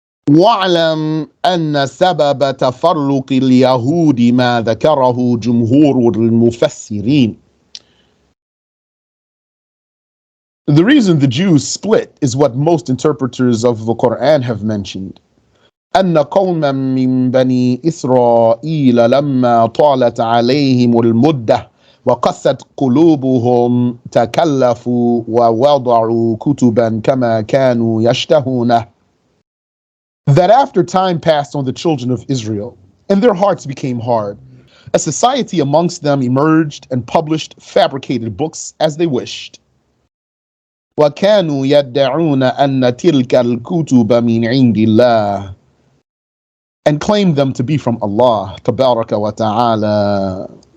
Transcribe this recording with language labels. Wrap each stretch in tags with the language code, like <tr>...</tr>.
<ar>وَاعْلَمْ أَنَّ سَبَبَ تَفَرُّقِ الْيَهُودِ مَا ذَكَرَهُ جُمْهُورُ الْمُفَسِّرِينَ.</ar> <en>The reason the Jews split is what most interpreters of the Quran have mentioned.</en> <ar>أن قوما من بني إسرائيل لما طالت عليهم المدة وقست قلوبهم تكلفوا ووضعوا كتبا كما كانوا يشتهونه.</ar> <en>That after time passed on the children of Israel, and their hearts became hard, a society amongst them emerged and published fabricated books as they wished.</en> <ar>وَكَانُوا يَدَّعُونَ أَنَّ تِلْكَ الْكُتُبَ مِنْ عِنْدِ اللَّهِ,</ar> <en>and claimed them to be from Allah Tabaraka wa Ta'ala.</en>